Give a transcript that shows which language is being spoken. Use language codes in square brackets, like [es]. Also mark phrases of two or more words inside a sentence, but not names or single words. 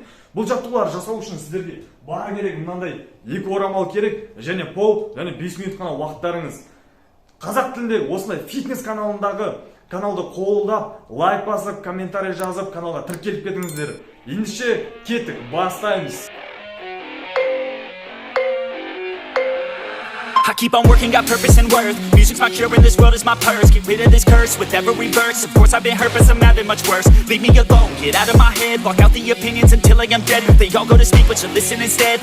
[kk] Бұл жаттығулар жасау үшін сіздерге бар керек мынандай 2 орамал керек, және пол, және 5 минут қана уақыттарыңыз. Қазақ тілінде осындай фитнес каналды қолдап, лайк басып, комментарий жазып, каналға тіркеліп кетіңіздер. Ендеше кеттік, бастаймыз. [en] I keep on working, got purpose and worth. Music's my cure and this world is my purse. Get rid of this curse with every verse. Of course I've been hurt but some have been much worse. Leave me alone, get out of my head. Block out the opinions until I am dead. They all go to sleep but you listen instead.